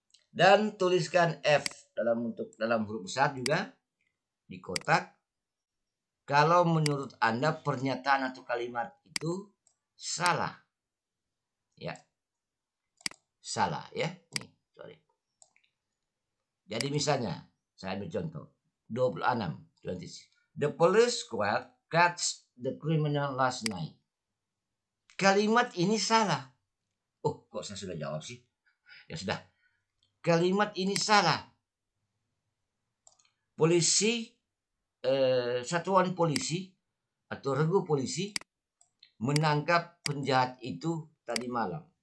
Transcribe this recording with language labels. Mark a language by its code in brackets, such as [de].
[id] Dan tuliskan F dalam huruf besar juga di kotak. Kalau menurut Anda pernyataan atau kalimat itu salah. Ya. Salah ya. Nih, sorry. Jadi misalnya, saya ambil contoh. 26. [en] The police squad catch the criminal last night. [id] Kalimat ini salah. Oh, kok saya sudah jawab sih? Ya sudah. Kalimat ini salah. Polisi, satuan polisi atau regu polisi menangkap penjahat itu tadi malam.